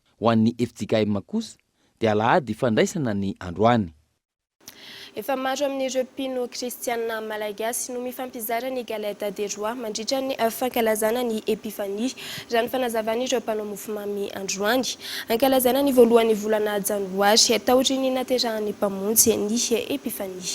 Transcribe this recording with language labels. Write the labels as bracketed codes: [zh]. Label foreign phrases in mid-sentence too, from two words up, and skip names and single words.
[mg] Ho an'ny FJKM kosa dia alahady fandraisana ny androany. Efa maro amin'ireo mpino kristianina malagasy no mifampizara ny [fr] galette des rois [mg] mandritra ny fankalazana ny epifania raha ny fanazavan'ireo mpanao mofomamy androany. Ankalazana ny voalohany volana janoary taotry ny naterahan'ny mpamonjy ny epifania.